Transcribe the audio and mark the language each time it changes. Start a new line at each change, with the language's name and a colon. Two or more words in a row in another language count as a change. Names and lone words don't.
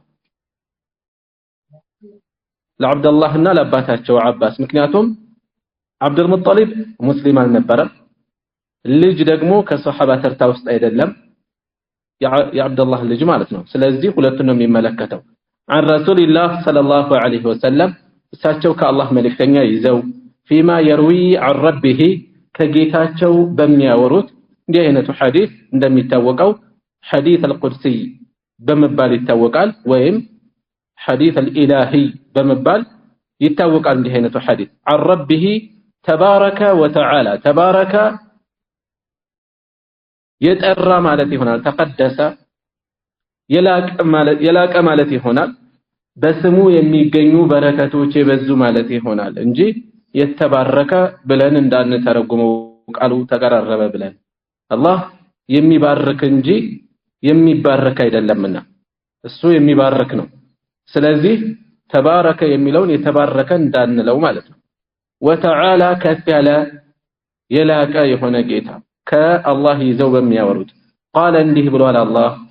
Amharic: ለአብደላህና ለአባታቸው አባስ። ምክንያቱም አብዱል ሙጠሊብ ሙስሊም አልነበረም፣ ልጅ ደግሞ ከሰሃባ ተርታ ውስጥ አይደለም፣ የአብደላህ ልጅ ማለት ነው። ስለዚህ ሁለቱን ነው የሚመለከተው።
Arabic: عن رسول الله صلى الله عليه وسلم
Amharic: እሳቸው ከአላህ መልእክተኛ ይዘው
Arabic: فيما يروي عن ربه
Amharic: ከጌታቸው በሚያወሩት እንዲህ አይነቱ ሐዲስ እንደሚታወቀው
Arabic: حديث القدسي
Amharic: በመባል ይታወቃል፣ ወይም
Arabic: حديث الإلهي
Amharic: በመባል ይታወቃል። እንዲህ አይነቱ ሐዲስ
Arabic: عن ربه تبارك وتعالى።
Amharic: ተባረከ የጠራ ማለት ይሆናል፣ ተቀደሰ የላቀ ማለት ይሆናል፣ በስሙ የሚገኙ በረከቶች የበዙ ማለት ይሆናል እንጂ የተባረከ ብለን እንዳንተረጉመው ቃሉ ተቀራረበ ብለን። አላህ የሚባርክ እንጂ የሚባረክ አይደለምና እሱ የሚባርክ ነው። ስለዚህ ተባረከ የሚለውን የተባረከ እንዳንለው ማለት ነው። ወተዓላ ከፍ ያለ የላቀ የሆነ ጌታ ከአላህ ይዘው በሚያወሩት ቃለ እንዲህ ብሏል አላህ